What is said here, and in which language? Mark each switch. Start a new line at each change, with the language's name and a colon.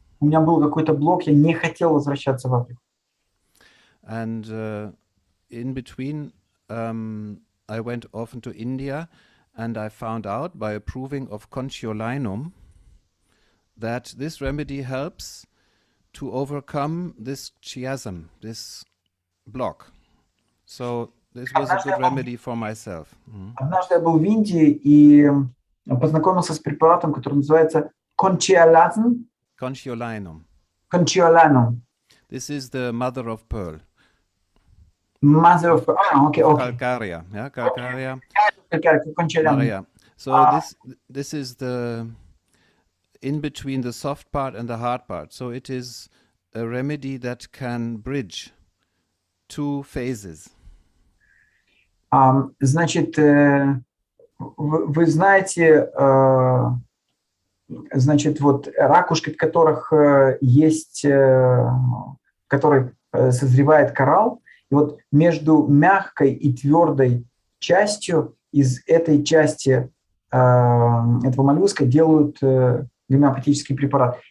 Russian: У меня был какой-то блок, я не хотел возвращаться в Африку.
English: And in between, I went often to India, and I found out by approving of Conciolinum that this remedy helps to overcome this chiasm, this block. So this was a good remedy for myself.
Russian: Однажды я был в Индии и познакомился с препаратом, который называется Conciolinum.
English: Conciolinum. This is the mother of pearl. Mother of pearl. Okay. Calcarea, yeah, Calcarea. Conciolinum. So this is the in between the soft part and the hard part. So it is a remedy that can bridge two phases.
Russian: Значит, вы знаете, значит, вот ракушки, в которых есть, в которой созревает коралл, И вот между мягкой и твердой частью из этой части этого моллюска делают гомеопатический препарат.